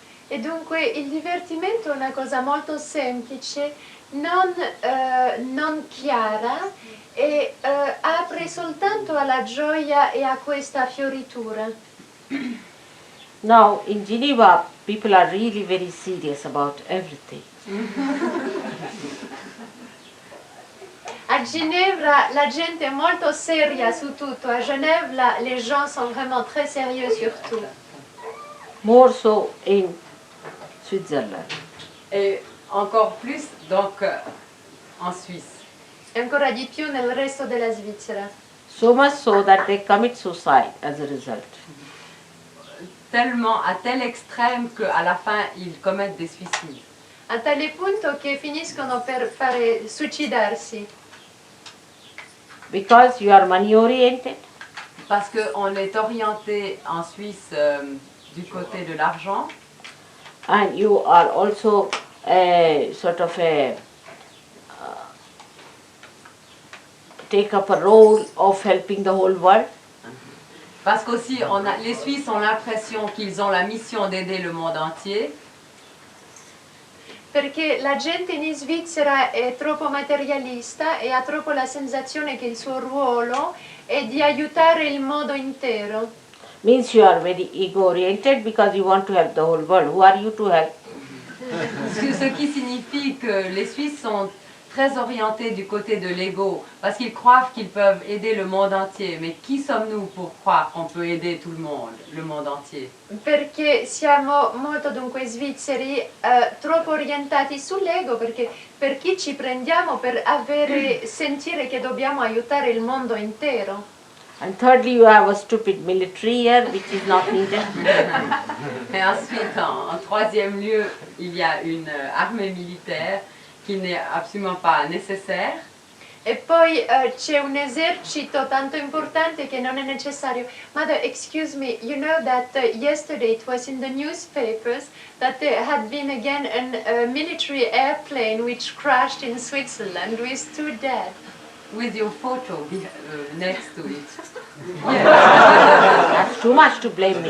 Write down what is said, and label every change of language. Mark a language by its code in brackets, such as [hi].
[it] E dunque il divertimento è una cosa molto semplice, non chiara e apre soltanto alla gioia e a questa fioritura. [en] Now in Geneva people are really very serious about everything. [it] A Ginevra la gente è molto seria su tutto, [fr] a Genève les gens sont vraiment très sérieux sur tout. [en] More so in Switzerland. [fr] Et encore plus donc en Suisse. [it] E ancora di più nel resto della Svizzera. [en] So much so that they commit suicide as a result. [fr] Tellement, à tel extrême qu'à la fin, ils commettent des suicides. [it] A tale punto che finiscono per suicidarsi. [en] because you are money oriented, [fr] Parce qu'on est orienté en Suisse du côté de l'argent. [en] and you are also a sort of a take up a role of helping the whole world. [fr] Parce qu'aussi, les Suisses ont l'impression qu'ils ont la mission d'aider le monde entier. [it] Perché la gente in Svizzera è troppo materialista e ha troppo la sensazione che il suo ruolo è di aiutare il mondo intero. [en] Means you are very ego oriented because you want to help the whole world. Who are you to help? [fr] Ce qui signifie que les Suisses sont très orientés du côté de l'ego, parce qu'ils croient qu'ils peuvent aider le monde entier. Mais qui sommes-nous pour croire qu'on peut aider tout le monde entier? [it] Perché siamo molto dunque svizzeri troppo orientati sull'ego, perché per chi ci prendiamo per sentire che dobbiamo aiutare il mondo intero. [en] And thirdly, you have a stupid military here, which is not needed. [fr] Et ensuite, en troisième lieu, il y a une armée militaire qui n'est absolument pas nécessaire. [it] E poi c'è un esercito tanto importante che non è necessario. [en] Mother, excuse me, you know that yesterday it was in the newspapers that there had been again a military airplane which crashed in Switzerland with 2 dead. With your photo next to it. That's too much to blame me.